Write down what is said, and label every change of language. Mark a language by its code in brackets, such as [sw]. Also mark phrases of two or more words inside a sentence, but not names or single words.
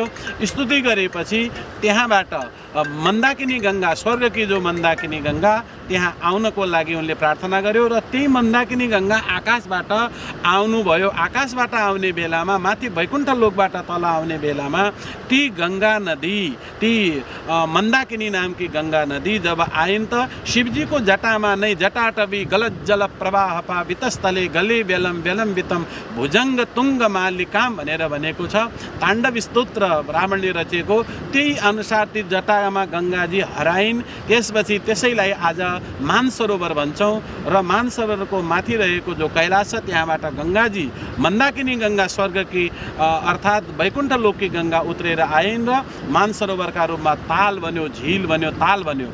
[ne] स्तुति गरेपछि त्यहाँबाट मन्दाकिनी गङ्गा, स्वर्गकी जो मन्दाकिनी गङ्गा, त्यहाँ आउनको लागि उनले प्रार्थना गर्यो र त्यही मन्दाकिनी गङ्गा आकाशबाट आउनुभयो। आकाशबाट आउने बेलामा, माथि वैकुण्ठ लोकबाट तल आउने बेलामा ती गङ्गा नदी, ती मन्दाकिनी नामकी गङ्गा नदी जब आइन् त शिवजीको जटामा नै [sa] जटाटवी गलत जल प्रवाह पावितस्थले गले बेलम विलम्बितम भुजङ्ग तुङ्ग मालिकाम [ne] भनेर भनेको छ। ताण्डव स्तोत्र ब्राह्मणले रचेको। त्यही अनुसार ती जटामा गङ्गाजी हराइन्। त्यसपछि त्यसैलाई आज मानसरोवर भन्छौँ र मानसरोवरको माथि रहेको जो कैलाश छ त्यहाँबाट गङ्गाजी, मन्दाकिनी गङ्गा स्वर्गकी अर्थात् वैकुण्ठ लोककी गङ्गा उत्रेर आइन् र मानसरोवरका रूपमा ताल बन्यो, झिल बन्यो, ताल बन्यो।